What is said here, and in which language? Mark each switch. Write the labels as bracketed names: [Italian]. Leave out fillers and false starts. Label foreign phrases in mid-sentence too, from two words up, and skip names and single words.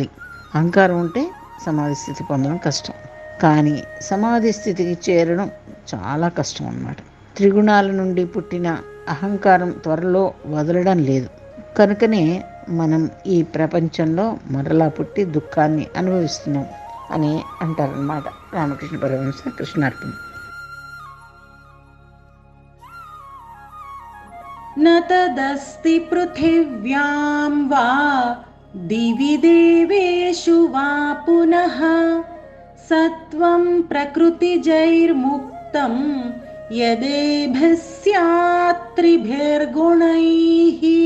[Telugu] అహంకారం ఉంటే సమాధి స్థితి పొందడం కష్టం, కానీ సమాధి స్థితికి చేరడం చాలా కష్టం అన్నమాట. త్రిగుణాల నుండి పుట్టిన అహంకారం త్వరలో వదలడం లేదు. కనుకనే మనం ఈ ప్రపంచంలో మరలా పుట్టి దుఃఖాన్ని అనుభవిస్తున్నాం అని అంటారన్నమాట రామకృష్ణ పరమహంస. కృష్ణార్పణ. [Sanskrit] न तदस्ति पृथिव्यां वा दिवि देवेषु वा पुनः सत्वं प्रकृतिजैर्मुक्तं यदेभिः स्यात् त्रिभिर्गुणैः.